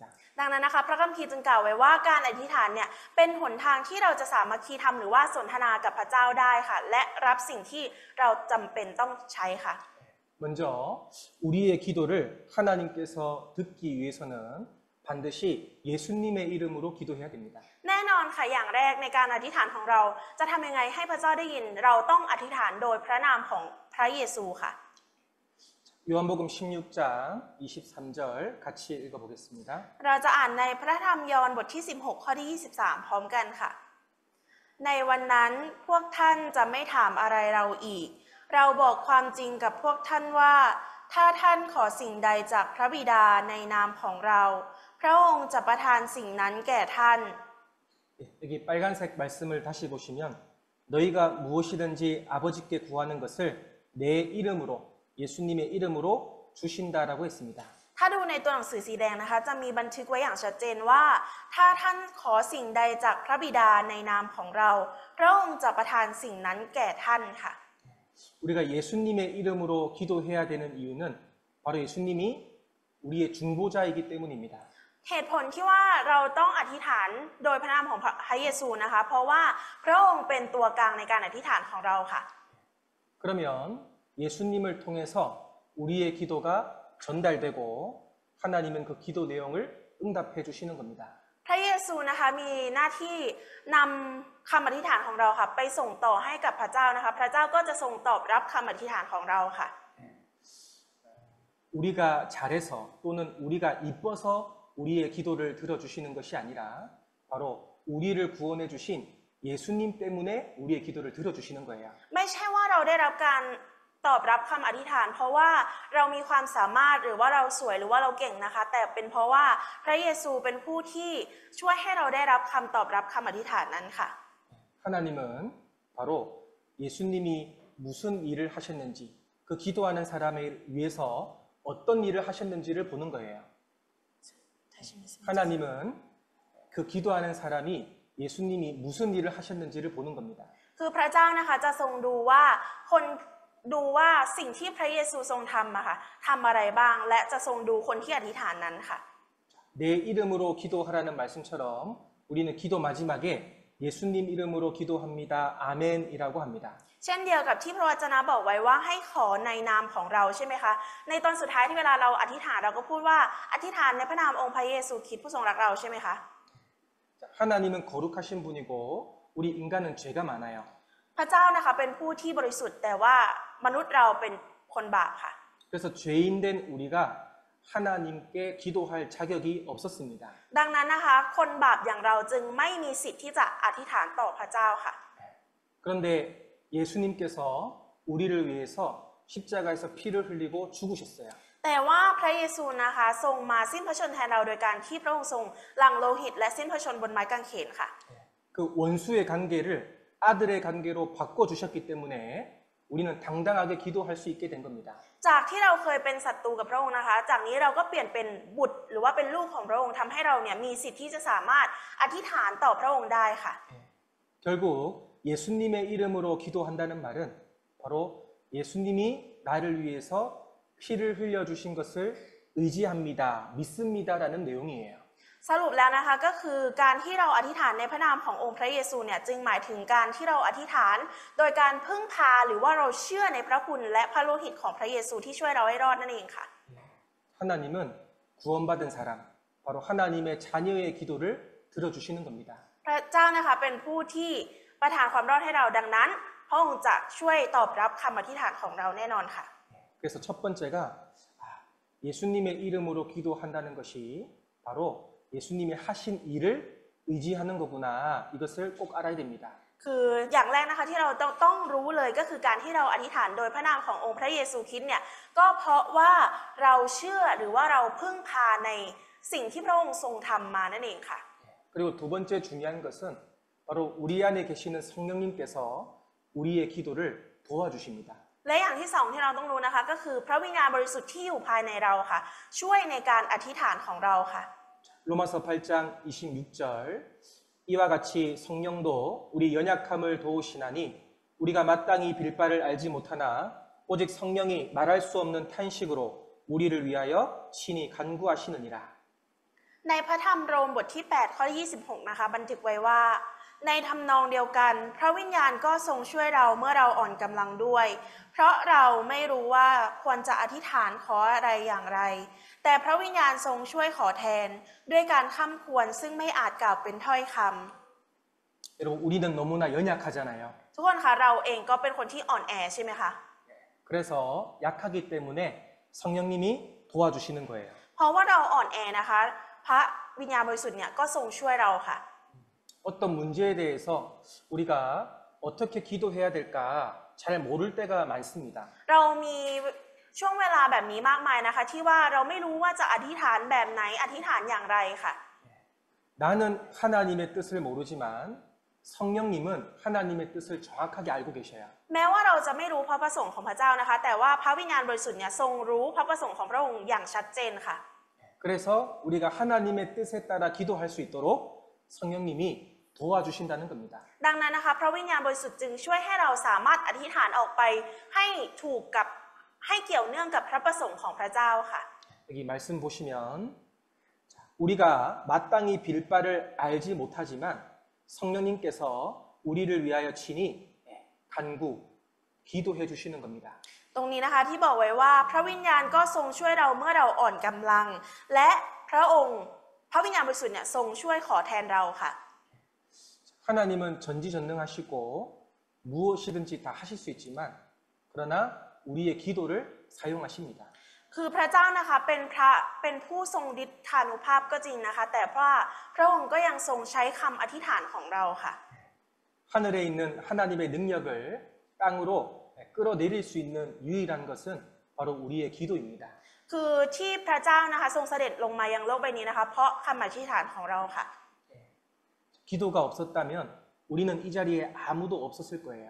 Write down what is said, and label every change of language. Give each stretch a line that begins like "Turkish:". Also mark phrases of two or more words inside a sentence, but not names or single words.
Thai: ดังนั้นนะคะพระคัมภีร์จึงกล่าวไว้ว่าการอธิษฐานเนี่ยเป็นหนทางที่เราจะสามัคคีธรรมหรือว่าสนทนากับพระเจ้าได้ค่ะและรับสิ่งที่เราจำเป็นต้องใช้ค่ะ
Korean: 먼저 우리의 기도를 하나님께서 듣기 위해서는 반드시 예수님의 이름으로 기도해야 됩니다.
Thai: แน่นอนค่ะอย่างแรกในการอธิษฐานของเราจะทำยังไงให้พระเจ้าได้ยินเราต้องอธิษฐานโดยพระนามของพระเยซูค่ะ
Korean: 요한복음 16장 23절 같이 읽어보겠습니다.
Thai: เราจะอ่านในพระธรรมยอห์นบทที่16ข้อที่23พร้อมกันค่ะในวันนั้นพวกท่านจะไม่ถามอะไรเราอีกเราบอกความจริงกับพวกท่านว่าถ้าท่านขอสิ่งใดจากพระบิดาในนามของเราพระองค์จะประทานสิ่งนั้นแก่ท่าน
Korean: 여기 빨간색 말씀을 다시 보시면 너희가 무엇이든지 아버지께 구하는 것을 내 이름으로 예수님의 이름으로 주신다라고 했습니다.
Thai: ถ้าดูในตัวหนังสือสีแดงนะคะจะมีบันทึกไว้อย่างชัดเจนว่าถ้าท่านขอสิ่งใดจากพระบิดาในนามของเราพระองค์จะประทานสิ่งนั้นแก่ท่านค่ะ
Korean: 우리가 예수님의 이름으로 기도해야 되는 이유는 바로 예수님이 우리의 중보자이기 때문입니다.
Thai: เหตุผลที่ว่าเราต้องอธิษฐานโดยพระนามของพระเยซูนะคะเพราะว่าพระองค์เป็นตัวกลางในการอธิษฐานของเราค่ะ
Korean: 그러면 예수님을 통해서 우리의 기도가 전달되고 하나님은 그 기도 내용을 응답해 주시는 겁니다.
Thai: พระเยซูนะคะมีหน้าที่นำคำอธิษฐานของเราค่ะไปส่งต่อให้กับพระเจ้านะคะพระเจ้าก็จะทรงตอบรับคำอธิษฐานของเราค่ะ
Korean: 우리가 잘해서 또는 우리가 이뻐서 우리의 기도를 들어주시는 것이 아니라 바로 우리를 구원해 주신 예수님 때문에 우리의 기도를 들어주시는 거예요.
Thai: ไม่ใช่ว่าเราได้รับการตอบรับคำอธิษฐานเพราะว่าเรามีความสามารถหรือว่าเราสวยหรือว่าเราเก่งนะคะแต่เป็นเพราะว่าพระเยซูเป็นผู้ที่ช่วยให้เราได้รับคำตอบรับคำอธิษฐานนั้นค่ะ
Korean: 하나님은 바로 예수님이 무슨 일을 하셨는지 그 기도하는 사람을 위해서 어떤 일을 하셨는지를 보는 거예요. 하나님은 그 기도하는 사람이 예수님이 무슨 일을 하셨는지를 보는 겁니다.
Thai: คือพระเจ้านะคะจะทรงดูว่าคนดูว่าสิ่งที่พระเยซูทรงทำอะค่ะทำอะไรบ้างและจะทรงดูคนที่อธิษฐานนั้นค่ะ
Korean: 내 이름으로 기도하라는 말씀처럼 우리는 기도 마지막에 예수님 이름으로 기도합니다. 아멘이라고 합니다.
Thai: เช่นเดียวกับที่พระวจนะบอกไว้ว่าให้ขอในนามของเราใช่ไหมคะในตอนสุดท้ายที่เวลาเราอธิษฐานเราก็พูดว่าอธิษฐานในพระนามองค์พระเยซูคริสต์ผู้ทรงรักเราใช่ไหมคะ
Korean: 하나님은 거룩하신 분이고 우리 인간은 죄가 많아요.
Thai: พระเจ้านะคะเป็นผู้ที่บริสุทธิ์แต่ว่ามนุษย์เราเป็นคนบาปค่ะ
Korean: 그래서 죄인된 우리가 하나님께 기도할 자격이 없었습니다.
Thai: ดังนั้นนะคะคนบาปอย่างเราจึงไม่มีสิทธิ์ที่จะอธิษฐานต่อพระเจ้าค่ะ
Korean: 그런데 예수님께서 우리를 위해서 십자가에서 피를 흘리고 죽으셨어요.
Thai: แต่ว่าพระเยซูนะคะทรงมาสิ้นพระชนม์แทนเราโดยการที่พระองค์ทรงหลั่งโลหิตและสิ้นพระชนม์บนไม้กางเขนค่ะ
Korean: 그 원수의 관계를 아들의 관계로 바꿔주셨기 때문에 우리는 당당하게 기도할 수 있게 된 겁니다.
Thai: จากที่เราเคยเป็นศัตรูกับพระองค์นะคะ จากนี้เราก็เปลี่ยนเป็นบุตรหรือว่าเป็นลูกของพระองค์ทำให้เราเนี่ยมีสิทธิ์ที่จะสามารถอธิษฐานต่อพระองค์ได้ค่ะ
Korean: 결국 예수님의 이름으로 기도한다는 말은 바로 예수님이 나를 위해서 피를 흘려주신 것을 의지합니다, 믿습니다라는 내용이에요.
Thai: สรุปแล้วนะคะก็คือการที่เราอธิษฐานในพระนามขององค์พระเยซูเนี่ยจึงหมายถึงการที่เราอธิษฐานโดยการพึ่งพาหรือว่าเราเชื่อในพระคุณและพระโลหิตของพระเยซูที่ช่วยเราให้รอดนั่นเองค่ะ
Korean: 하나님은 구원받은 사람, 바로 하나님의 자녀의 기도를 들어주시는 겁니다.
Thai: พระเจ้านะคะเป็นผู้ที่ประทานความรอดให้เราดังนั้นพระองค์จะช่วยตอบรับคำอธิษฐานของเราแน่นอนค่ะ
Korean: 그래서 첫 번째가 예수님의 이름으로 기도한다는 것이 바로 예수님이 하신 일을 의지하는 거구나. 이것을 꼭 알아야 됩니다.
Thai: คืออย่างแรกนะคะที่เราต้องรู้เลยก็คือการที่เราอธิษฐานโดยพระนามขององค์พระเยซูคริสต์เนี่ยก็เพราะว่าเราเชื่อหรือว่าเราพึ่งพาในสิ่งที่พระองค์ทรงทำมานั่นเองค่ะ
Korean: 그리고 두 번째 중요한 것은 바로 우리 안에 계시는 성령님께서 우리의 기도를 도와주십니다.
Thai: และอย่างที่สองที่เราต้องรู้นะคะก็คือพระวิญญาณบริสุทธิ์ที่อยู่ภายในเราค่ะช่วยในการอธิษฐานของเราค่ะ
Korean: 로마서 8장 26절 이와 같이 성령도 우리 연약함을 도우시나니 우리가 마땅히 빌 바를 알지 못하나 오직 성령이 말할 수 없는 탄식으로 우리를 위하여 친히 간구하시느니라.
Thai: ในพระธรรมโรมบทที่8ข้อ26นะคะบันทึกไว้ว่าในทำนองเดียวกันพระวิญญาณก็ทรงช่วยเราเมื่อเราอ่อนกำลังด้วยเพราะเราไม่รู้ว่าควรจะอธิษฐานขออะไรอย่างไรแต่พระวิญญาณทรงช่วยขอแทนด้วยการค้ำควรซึ่งไม่อาจกล่าวเป็นถ้อยคำ
Korean: 여러분 우리는 너무나 연약하잖아요.
Thai: ทุกคนคะเราเองก็เป็นคนที่อ่อนแอใช่ไหมคะ
Korean: 그래서 약하기 때문에 성령님이 도와주시는 거예요.
Thai: เพราะว่าเราอ่อนแอนะคะพระวิญญาณบริสุทธิ์เนี่ยก็ทรงช่วยเราค่ะ
Korean: 어떤 문제에 대해서 우리가 어떻게 기도해야 될까 잘 모를 때가 많습니다.
Thai: เรามีช่วงเวลาแบบนี้มากมายนะคะที่ว่าเราไม่รู้ว่าจะอธิษฐานแบบไหนอธิษฐานอย่างไรค่ะ
Korean: 나는 하나님의 뜻을 모르지만 성령님은 하나님의 뜻을 정확하게 알고 계셔요.
Thai: แม้ว่าเราจะไม่รู้พระประสงค์ของพระเจ้านะคะแต่ว่าพระวิญญาณบริสุทธิ์เนี่ยทรงรู้พระประสงค์ของพระองค์อย่างชัดเจนค่ะ
Korean: 그래서 우리가 하나님의 뜻에 따라 기도할 수 있도록 성령님이 도와주신다는 겁니다.
Thai: ดังนั้นนะคะพระวิญญาณบริสุทธิ์จึงช่วยให้เราสามารถอธิษฐานออกไปให้ถูกกับให้เกี่ยวเนื่องกับพระประสงค์ของพระเจ้าค่ะ
Korean: 여기 말씀 보시면 우리가 마땅히 빌 바를 알지 못하지만 성령님께서 우리를 위하여 친히 간구, 기도해 주시는 겁니다.
Thai: ตรงนี้นะคะที่บอกไว้ว่าพระวิญญาณก็ทรงช่วยเราเมื่อเราอ่อนกำลังและพระองค์พระวิญญาณบริสุทธิ์เนี่ยทรงช่วยขอแทนเราค่ะ
Korean: 하나님은 전지전능하시고 무엇이든지 다 하실 수 있지만 그러나 우리의 기도를 사용하십니다.
Thai: คือพระเจ้านะคะเป็นผู้ทรงฤทธานุภาพก็จริงนะคะแต่ว่าพระองค์ก็ยังทรงใช้คำอธิษฐานของเราค่ะ
Korean: 하늘에 있는 하나님의 능력을 땅으로 끌어내릴 수 있는 유일한 것은 바로 우리의 기도입니다.
Thai: คือที่พระเจ้านะคะทรงเสด็จลงมายังโลกใบนี้นะคะเพราะคำอธิษฐานของเราค่ะ
Korean: 기도가 없었다면 우리는 이 자리에 아무도 없었을 거예요.